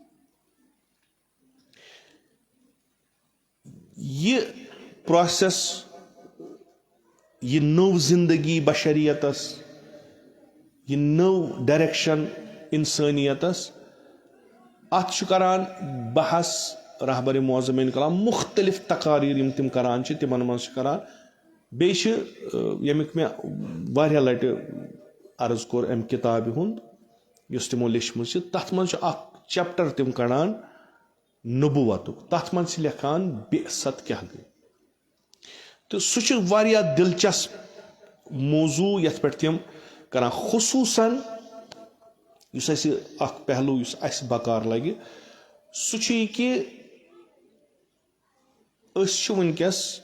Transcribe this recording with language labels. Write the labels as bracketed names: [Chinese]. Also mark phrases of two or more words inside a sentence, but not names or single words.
[Kashmiri] یہِ پروسیس یہِ نٔو زندگی بشریتس یہِ نٔو ڈایریکشن انسٲنیتس اتھ چھُ کران بحث رہبر معظم انقلاب مختلف تقاریر یِم تِم کران چھِ تِمن منٛز چھِ کران بیٚیہِ چھِ ییٚمیُک مےٚ واریاہ لٹہِ عرض کوٚر امہِ کِتابہِ ہُنٛد یُس تِمو لیچھمٕژ چھِ تتھ منٛز چھُ اکھ چیپٹر تِم کڑان نبوتُک تتھ منٛز چھِ لیکھان بعثت کیاہ گٔے تہٕ سُہ چھُ واریاہ دلچسپ موضوع یتھ پٮ۪ٹھ تِم کران خصوٗصن یُس اسہِ اکھ پہلوٗ یُس اسہِ بکار لگہِ سُہ چھُ یہِ کہِ أسۍ چھِ وٕنکیٚس